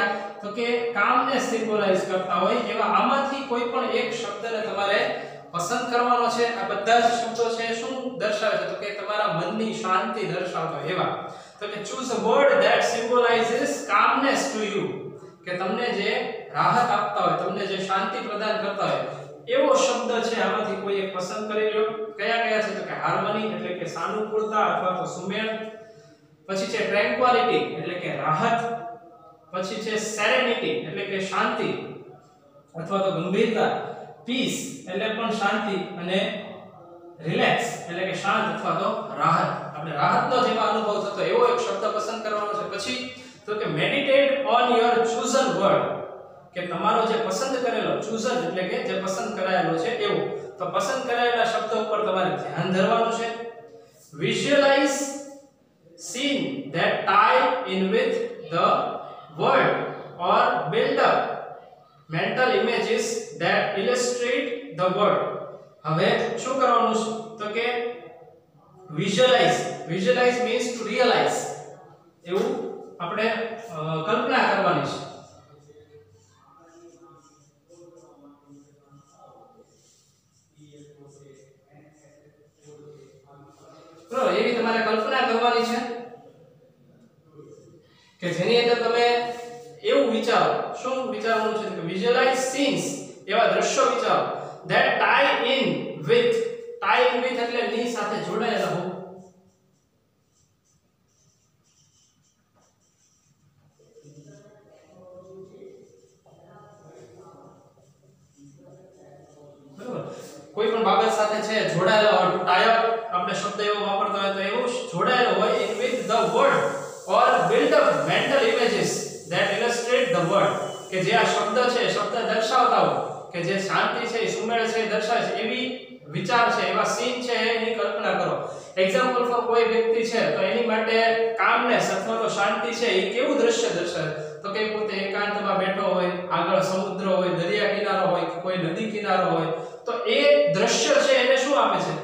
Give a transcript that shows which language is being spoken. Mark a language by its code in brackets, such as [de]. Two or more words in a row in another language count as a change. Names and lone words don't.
[gu] તો કે કામને સિમ્બોલાઇઝ કરતા હોય એવા આમાંથી કોઈ પણ એક શબ્દને તમારે પસંદ કરવાનો છે. આ બધા જ શબ્દો છે શું દર્શાવે છે? તો કે તમારા મનની શાંતિ દર્શાવતા એવા. તો કે [en] choose a word that symbolizes calmness to you, [gu] કે તમને જે રાહત આપતા હોય, તમને જે શાંતિ પ્રદાન કરતા હોય એવો શબ્દ છે આમાંથી કોઈ એક પસંદ કરી લો. કયા કયા છે? તો કે હાર્મની એટલે કે સાનુકૂળતા અથવા તો સુમેળ, પછી છે ટ્રેન્ક્વાલિટી એટલે કે રાહત, પછી છે સેરેનિટી એટલે કે શાંતિ અથવા તો ગંભીરતા, પીસ એટલે પણ શાંતિ, અને રિલેક્સ એટલે કે શાંત અથવા તો રાહત. આપણે રાહતનો જેમાં અનુભવ થતો એવો એક શબ્દ પસંદ કરવાનો છે. પછી તો કે [en] meditate on your chosen word, [gu] કે તમારો જે પસંદ કરેલો, chosen એટલે કે જે પસંદ કરાયેલો છે એવો, તો પસંદ કરાયેલા શબ્દ ઉપર તમારે ધ્યાન ધરવાનું છે. [en] વિઝ્યુઅલાઇઝ scene that tie in with the word or build up mental images that illustrate the word. [gu] હવે શું કરવાનું છે? તો કે [en] visualize means to realize, [gu] એવું આપણે કલ્પના કરવાની છે. બરાબર, એવી તમારે કલ્પના કરવાની છે કે જેની અંદર તમે એવું વિચારો. શું વિચારવાનું છે? કે [en] visualize scenes, [gu] એવા દ્રશ્યો વિચારો [en] that tie in with [gu] એટલે ની સાથે જોડાયેલા હોય. બરાબર, કોઈ પણ બાબત સાથે છે જોડાયેલા હોય, [en] to tie up [gu] આપણે શબ્દ એવો વાપરતા હોય તો એવું જોડાયેલો હોય [en] in with the word or build up mental images that illustrate the word, [gu] કે જે આ શબ્દ છે શબ્દ દર્શાવતા હોય, કે જે શાંતિ છે સુમેળ છે દર્શાવે છે એવી વિચાર છે, એવા સીન છે એની કલ્પના કરો. [en] example for [gu] કોઈ વ્યક્તિ છે તો એની માટે કામનેસ અથવા તો શાંતિ છે એ કેવું દ્રશ્ય દર્શાવે? તો કે પોતે એકાંતમાં બેઠો હોય, આગળ સમુદ્ર હોય, દરિયા કિનારો હોય કે કોઈ નદી કિનારો હોય, તો એ દ્રશ્ય છે એને શું આપે છે?